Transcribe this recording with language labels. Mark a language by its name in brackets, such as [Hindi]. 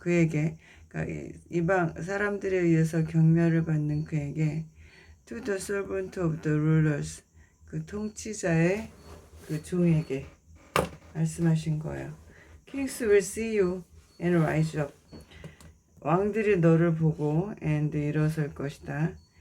[Korean] 그에게 그러니까 이방 사람들에 의해서 경멸을 받는 그에게 [English] to the servant of the rulers [Korean] 그 통치자의 그 종에게 말씀하신 거예요. [English] Kings will see you and rise up. [Korean] 왕들이 너를 보고 and 일어설 것이다.